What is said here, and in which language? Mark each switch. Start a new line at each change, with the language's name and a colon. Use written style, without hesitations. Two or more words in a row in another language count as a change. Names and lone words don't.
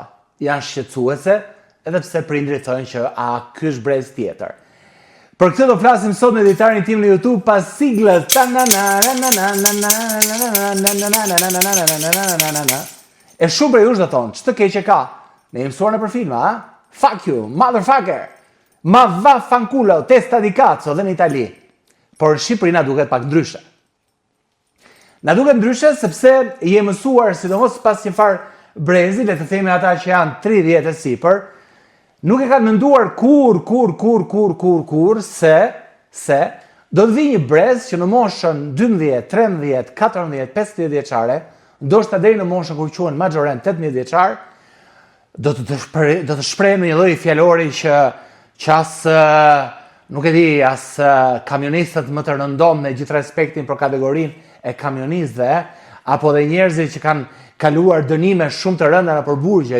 Albanian: Janë shqetësuese, edhe pse prindrit thonë që ky është brez tjetër. Për këtë do flasim sot me editarin tim në YouTube pas siglës. E shumë për jush do thonë, që të keqe ka? Ne jemi mësuar në për filma, a?
English: Fuck you, motherfucker!
Italian: Ma va fanculo, testa di cazzo,
Albanian: dhe në Itali. Por Shqipëri na duket pak ndryshe. Na duket ndryshe sepse jemi mësuar, sidomos pas një farë brezi, le të themi ata që janë 30 e sipër, nuk e kanë menduar kur se do të vi një brez që në moshën 12, 13, 14, 15 vjeçare, ndoshta deri në moshën kur quhen maxorent 18 vjeçar, do të shprehim në një lloj fjalori që as nuk e di, as kamionistët më të rëndom me gjithë respektin për kategorinë e kamionistëve, apo dhe njerëzit që kanë kaluar dënime shumë të rënda nëpër burgje.